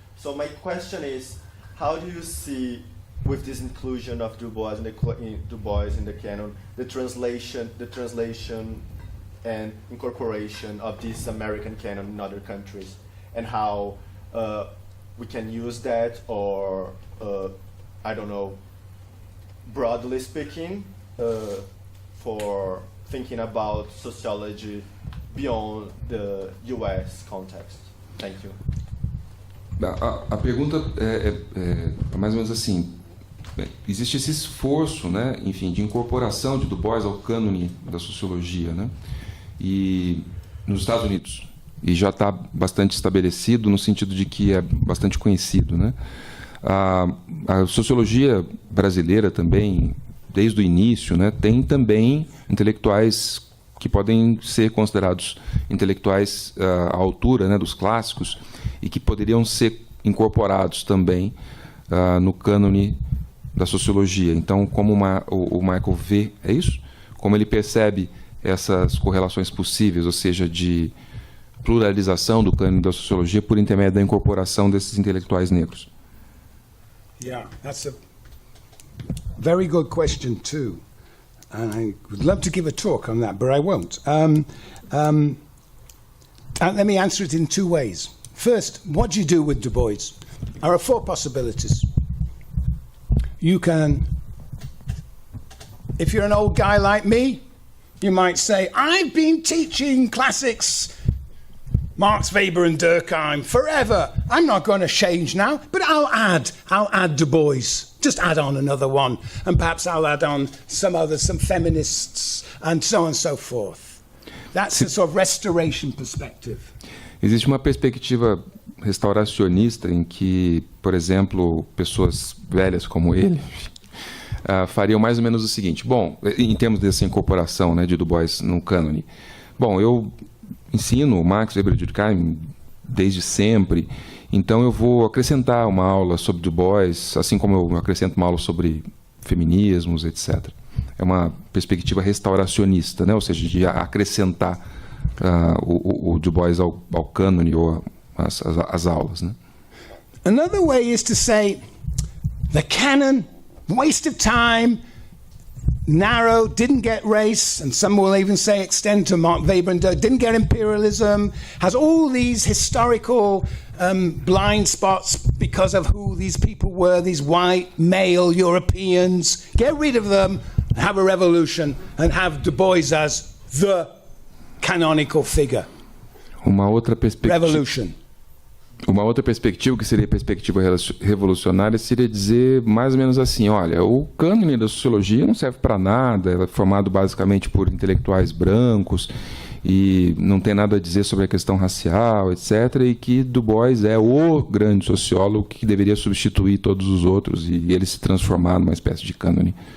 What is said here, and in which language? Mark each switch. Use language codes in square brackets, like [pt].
[en] So my question is, how do you see, with this inclusion of Du Bois in the canon, the translation and incorporation of this American canon in other countries, and how we can use that, or I don't know, broadly speaking, for thinking about sociology beyond the U.S. context? Thank you. [pt] A pergunta é mais ou menos assim: existe esse esforço, né, enfim, de incorporação de Du Bois ao cânone da sociologia, né, e nos Estados Unidos, e já está bastante estabelecido no sentido de que é bastante conhecido, né. A sociologia brasileira também, desde o início, né, tem também intelectuais que podem ser considerados intelectuais à altura, né, dos clássicos, e que poderiam ser incorporados também no cânone da sociologia. Então, como o Michael vê, é isso? Como ele percebe essas correlações possíveis, ou seja, de pluralização do cânone da sociologia por intermédio da incorporação desses intelectuais negros. [en] Yeah, that's a very good question too. And I would love to give a talk on that, but I won't. Let me answer it in two ways. First, what do you do with Du Bois? There are four possibilities. You can, if you're an old guy like me, you might say, I've been teaching classics, Marx, Weber and Durkheim forever. I'm not going to change now, but I'll add Du Bois. Just add on another one, and perhaps I'll add on some feminists, and so on and so forth. That's a sort of restoration perspective. [pt] Existe uma perspectiva restauracionista em que, por exemplo, pessoas velhas como ele fariam mais ou menos o seguinte. Bom, em termos dessa incorporação, né, de Du Bois no cânone. Bom, eu ensino Max Weber de Durkheim desde sempre, então eu vou acrescentar uma aula sobre Du Bois, assim como eu acrescento uma aula sobre feminismos, etc. É uma perspectiva restauracionista, né? Ou seja, de acrescentar o Du Bois ao cânone ou às aulas, né? [en] Another way is to say the canon, waste of time, narrow, didn't get race, and some will even say extend to Mark Weber and didn't get imperialism, has all these historical blind spots because of who these people were, these white male Europeans. Get rid of them, have a revolution, and have Du Bois as the canonical figure. [pt] Uma outra perspectiva. [en] Revolution. [pt] Uma outra perspectiva, que seria a perspectiva revolucionária, seria dizer mais ou menos assim, olha, o cânone da sociologia não serve para nada, ela é formado basicamente por intelectuais brancos e não tem nada a dizer sobre a questão racial, etc., e que Du Bois é o grande sociólogo que deveria substituir todos os outros e ele se transformar numa espécie de cânone.